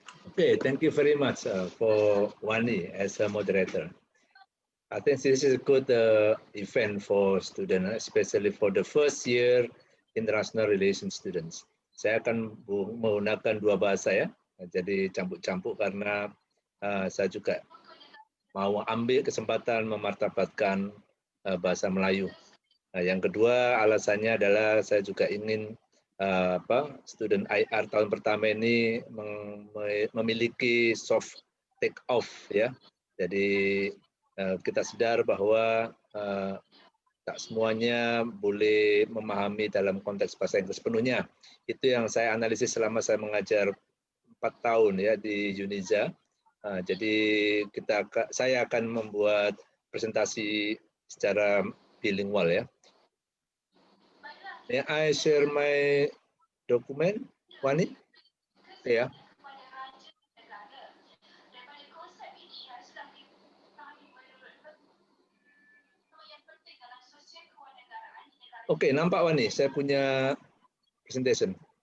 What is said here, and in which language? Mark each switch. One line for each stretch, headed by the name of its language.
English: Okay, thank you very much for Wani as a moderator. I think this is a good event for students, especially for the first year international relations students.
Indonesian: Saya akan menggunakan dua bahasa ya, jadi campur-campur karena saya juga mau ambil kesempatan memartabatkan bahasa Melayu. Yang kedua alasannya adalah saya juga ingin student IR tahun pertama ini memiliki
English: soft take off
Indonesian: ya. Jadi kita sadar bahwa tak semuanya boleh memahami dalam konteks bahasa Inggris penuhnya. Itu yang saya analisis selama saya mengajar 4 tahun ya di UNIZA. Jadi saya akan membuat presentasi secara bilingual ya.
English: May I share my document, Wani?
Indonesian: Ya. Oke, nampak Wani, saya punya presentation.